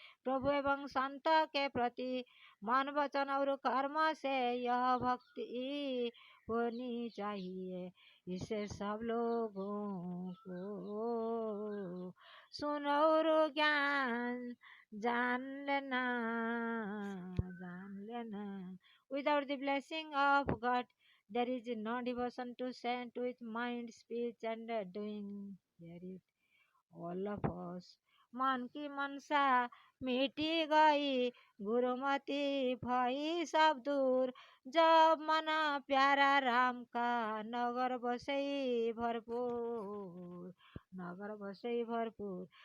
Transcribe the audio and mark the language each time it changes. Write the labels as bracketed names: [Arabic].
[Hindi] प्रभु एवं संत के प्रति मन वचन और कर्म से यह भक्ति होनी चाहिए। इसे सब लोगों को सुनो और ज्ञान जान लेना, जान लेना. [English] Without the blessing of God, there is no devotion to saint with mind, speech, and doing. Hear it, all of us. [Hindi] मन की मनसा मिटी गई, गुरुमति भई सब दूर. जब मन प्यारा राम का नगर बसई भरपूर, नगर बसई भरपूर.